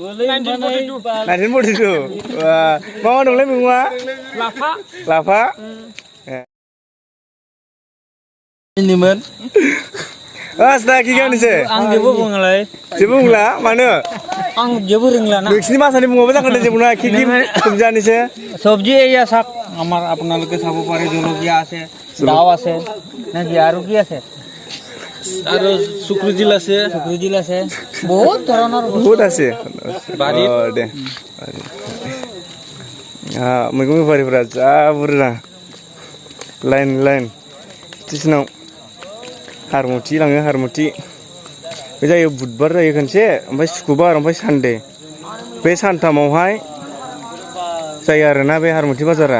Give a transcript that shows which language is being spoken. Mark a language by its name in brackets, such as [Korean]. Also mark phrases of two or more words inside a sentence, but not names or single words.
[Bodo] 1942। मा मा दंलै मैगङा? लाफा। आं जेबो बुङालाय। जेबो बुंला मानो? आं जेबो रोंला ना। नोंसिनि भाषानि बुङाबो जागोन दे, जेबो नङा। [Assamese] কি সবজি সবজি এইয়া শাক আমাৰ আপোনালোকে চাব পাৰে, জলকীয়া আছে, লাও আছে, নেকি আৰু কি আছে? আৰু শুক্ৰজিল আছে, বহুত ধৰণৰ বহুত আছে বাৰীত। [Bodo] দে मैगं बेफारिफोरा जा बुरजा लाइन स्टेसनाव। हारमुथि लाङो, हारमुथि बे जायो बुधबार जायो खनसे, ओमफ्राय सुक्रुबार, ओमफ्राय सानडे। बे सानथामावहाय जायो आरोना बे हारमुथि बाजारा।